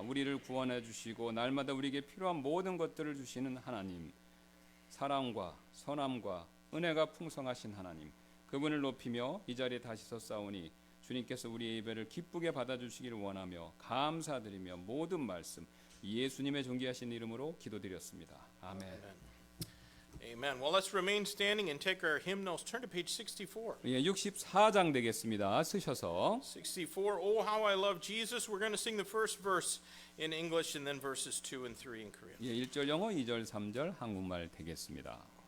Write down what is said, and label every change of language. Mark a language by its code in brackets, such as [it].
[ko] 우리를 구원해 주시고 날마다 우리에게 필요한 모든 것들을 주시는 하나님, 사랑과 선함과 은혜가 풍성하신 하나님, 그분을 높이며 이 자리에 다시 섰사오니 주님께서 우리의 예배를 기쁘게 받아주시기를 원하며 감사드리며 모든 말씀 예수님의 존귀하신 이름으로 기도드렸습니다. 아멘. [en] Amen. Well, let's remain standing and take our hymnals. Turn to page 64. [ko] 예, 64장 되겠습니다. 쓰셔서 [en] 64. Oh, how I love Jesus. We're going to sing the first verse in English and then verses 2 and 3 in Korean. [ko] 예, 1절 영어, 2절, 3절 한국말 되겠습니다.